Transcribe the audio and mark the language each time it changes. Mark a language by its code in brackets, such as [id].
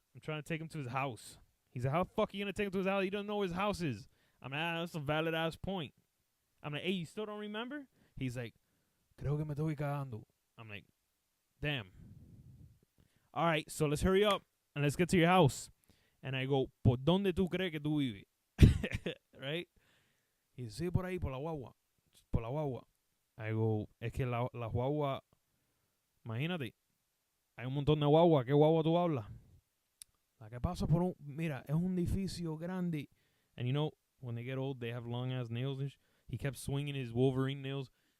[en] I'm trying to take him to his house. He's like, how the fuck are you going to take him to his house? He doesn't know where his house is. I'm like, that's a valid-ass point. I'm like, hey, you still don't remember? He's like, [es] creo que me estoy cagando. [en] I'm like, damn. All right, so let's hurry up and let's get to your house. And I go, [es] ¿por dónde tú crees que tú vives? Right? He dice, sí, por ahí, por la guagua. Por la guagua. [en] I go, [es] es que la guagua, imagínate, hay un montón de guagua. ¿Qué guagua tú hablas? La que pasa por un, mira, es un edificio grande. [en] And you know, when they get old, they have long ass nails and he kept swinging his Wolverine nails.